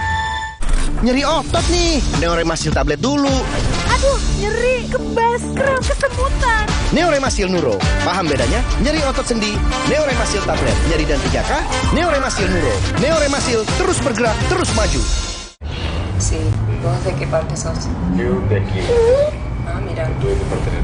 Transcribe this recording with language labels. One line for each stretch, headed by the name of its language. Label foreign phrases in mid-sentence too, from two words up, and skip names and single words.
Indonesian: Nyeri otot nih, Neoremasil tablet dulu. Aduh, nyeri, kebas, kram, kesemutan. Neoremasil Nuro, paham bedanya? Nyeri otot sendi, Neoremasil tablet. Nyeri dan 3K, Neoremasil Nuro. Neoremasil terus bergerak, terus maju.
Spanish: Sí, ¿dónde de qué parte sos? Yo de aquí. Ah, mira. Tú de qué parte eres?